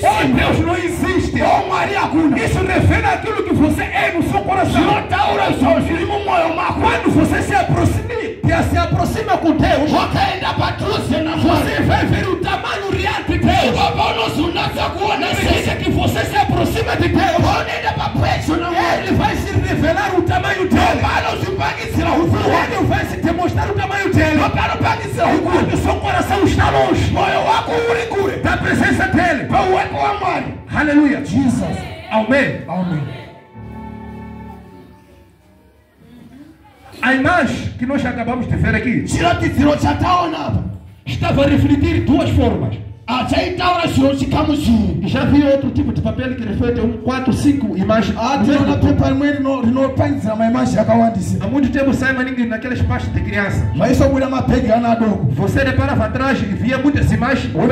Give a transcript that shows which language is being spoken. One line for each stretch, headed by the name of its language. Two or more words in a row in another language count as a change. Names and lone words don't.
Portuguese: Ou
Shona: chinhu.
Portuguese: Deus não existe.
Shona: O Mwari hakuna.
Portuguese: Isso refere àquilo que você é no seu coração.
Shona: Zvinotaura izvo zviri mumwoyo mako.
Portuguese: Quando você se aproxima com Deus,
Shona: Wakaenda padhuze naMwari.
Portuguese: você vai ver o tamanho real de Deus.
Shona: Paunozonatsa kuona
Portuguese: Significa que você se aproxima de Deus.
Shona: paunoenda papedyo naMwari.
Portuguese: Ele vai se revelar o tamanho dele.
Shona: Panozvipangidzira ukuru hwake.
Portuguese: Ele vai se demonstrar o tamanho dele.
Shona: Panopangidzira ukuru.
Portuguese: Quando o seu coração está longe
Shona: Mwoyo wako uri kure.
Portuguese: da presença dele.
Shona: Pauwepo waMwari.
Portuguese: Aleluia. Jesus. Amém. Amen. A imagem que nós acabamos de ver aqui
Shona: Chiratidziro chataona apa
Portuguese: estava a refletir duas formas.
Shona: chaitaura
Portuguese: Já vi outro tipo de papel que reflete 4, 5 imagens. Há muito tempo sai naquelas pastas de criança. Você depara para trás e via muitas imagens.